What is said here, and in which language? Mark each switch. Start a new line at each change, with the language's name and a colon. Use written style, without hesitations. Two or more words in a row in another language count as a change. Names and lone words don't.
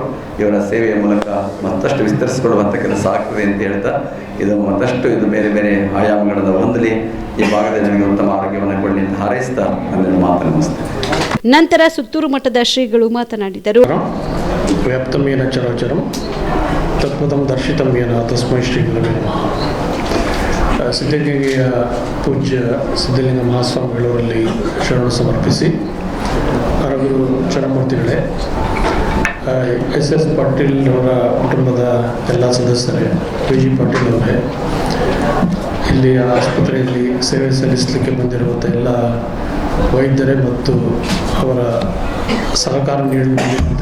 Kannada: ಇವರ ಸೇವೆಯ ಮೂಲಕ ಮತ್ತಷ್ಟು ವಿಸ್ತರಿಸಿಕೊಳ್ಳುವಂಥ ಕೆಲಸ ಆಗ್ತದೆ ಅಂತ ಹೇಳ್ತಾ, ಇದು ಮತ್ತಷ್ಟು ಇದು ಬೇರೆ ಬೇರೆ ಆಯಾಮಗಳನ್ನು ಹೊಂದಲಿ, ಈ ಭಾಗದಲ್ಲಿ ನಮಗೆ ಉತ್ತಮ ಆರೋಗ್ಯವನ್ನು ಕೊಡಲಿ ಅಂತ ಹಾರೈಸ್ತಾ ಒಂದೆರಡು ಮಾತನ್ನು ಮುಗಿಸ್ತೇನೆ. ನಂತರ ಸುತ್ತೂರು ಮಠದ ಶ್ರೀಗಳು ಮಾತನಾಡಿದರು.
Sanskrit: ವ್ಯಾಪ್ತಮೇನ ಚರಾಚರಂ ತತ್ಪದಂ ದರ್ಶಿತಮೇನ ತಸ್ಮೈ ಶ್ರೀ ಗುರವೇ ನಮಃ.
Kannada: ಸಿದ್ಧಗಂಗೆಯ ಪೂಜ್ಯ ಸಿದ್ಧಲಿಂಗ ಮಹಾಸ್ವಾಮಿಗಳವರಲ್ಲಿ ಶರಣ ಸಮರ್ಪಿಸಿ, ಹರಗುರು ಚರಮೂರ್ತಿಗಳೇ, SS ಪಾಟೀಲ್ ಅವರ ಕುಟುಂಬದ ಎಲ್ಲ ಸದಸ್ಯರೇ, PG ಪಾಟೀಲ್ ಅವರೇ, ಇಲ್ಲಿ ಆಸ್ಪತ್ರೆಯಲ್ಲಿ ಸೇವೆ ಸಲ್ಲಿಸಲಿಕ್ಕೆ ಬಂದಿರುವಂಥ ಎಲ್ಲ ವೈದ್ಯರೇ ಮತ್ತು ಅವರ ಸಹಕಾರ ನೀಡುವಂಥ